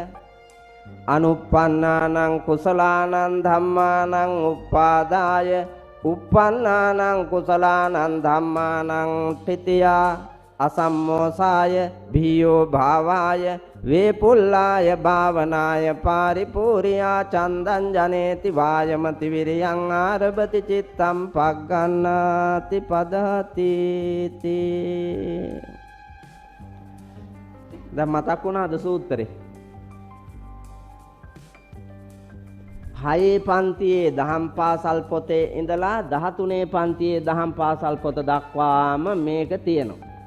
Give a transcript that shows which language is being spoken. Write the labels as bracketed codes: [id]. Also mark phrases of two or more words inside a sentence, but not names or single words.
[pi] anuppannānaṁ kusalānaṁ dhammānaṁ uppādāya uppannānaṁ kusalānaṁ dhammānaṁ titiyā asammosāya bhiyo bhāvāya vepullāya bhavanāya pāripūriyā candaṁ janeti vājamati viriyaṁ ārabati cittam paggannāti padāti ti. [si] දැන් මතක් වුණාද සූත්‍රේ? 6 පන්තියේ දහම් පාසල් පොතේ ඉඳලා 13 පන්තියේ දහම් පාසල් පොත දක්වාම මේක තියෙනවා.